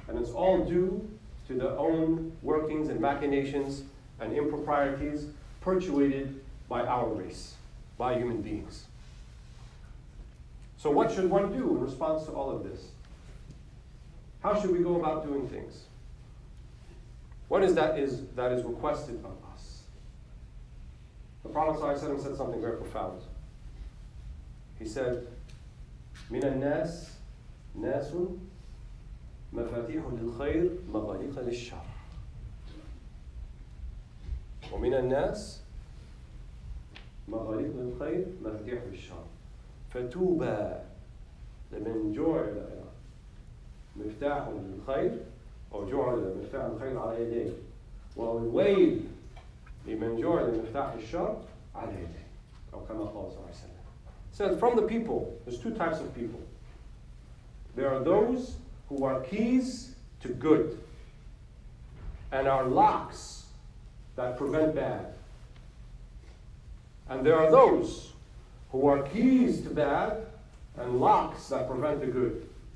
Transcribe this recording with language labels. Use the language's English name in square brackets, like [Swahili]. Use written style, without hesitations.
[English] And it's all due to the own workings and machinations and improprieties perpetuated by our race, by human beings. So what should one do in response to all of this? How should we go about doing things? What is that is requested of us? The Prophet ﷺ said something very profound. [Arabic] He said, مِنَ النَّاسِ نَاسٌ مَفَاتِيحٌ لِلْخَيْرِ مَغَالِيقَ لِلشَّرِّ وَمِنَ النَّاسِ مَغَالِيقَ لِلْخَيْرِ مَفَاتِيحٌ لِلشَّرِّ فَتُوبَى لمن جعل مفتاح للخير أو جعل مفتاح الخير على يديه والويل لمن جعل مفتاح الشر على يديه أو كما قال صلى الله عليه وسلم. [English] Says from the people, there's two types of people. There are those who are keys to good and are locks that prevent bad. And there are those who are keys to bad and locks that prevent the good.